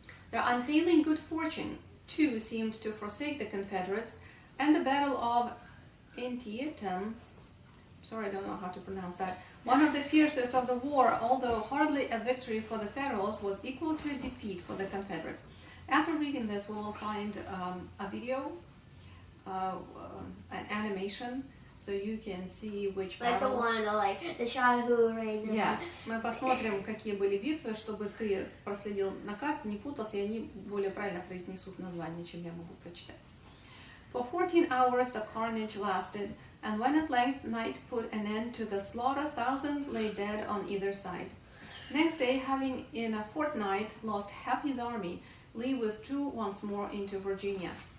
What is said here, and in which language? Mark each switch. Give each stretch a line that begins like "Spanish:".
English: Their unfailing good fortune, too, seemed to forsake the Confederates, and the Battle of Antietam, I don't know how to pronounce that, one of the fiercest of the war, although hardly a victory for the Federals, was equal to a defeat for the Confederates. After reading this, we will find a video, an animation, so you can see which like battles. The one, the shot who ran. Yes.
Russian: Мы посмотрим, какие были битвы, чтобы ты проследил на карте, не путался, и они более правильно произнесут название, чем я могу прочитать.
English: For 14 hours the carnage lasted, and when at length night put an end to the slaughter, thousands lay dead on either side. Next day, having in a fortnight lost half his army, Lee withdrew once more into Virginia.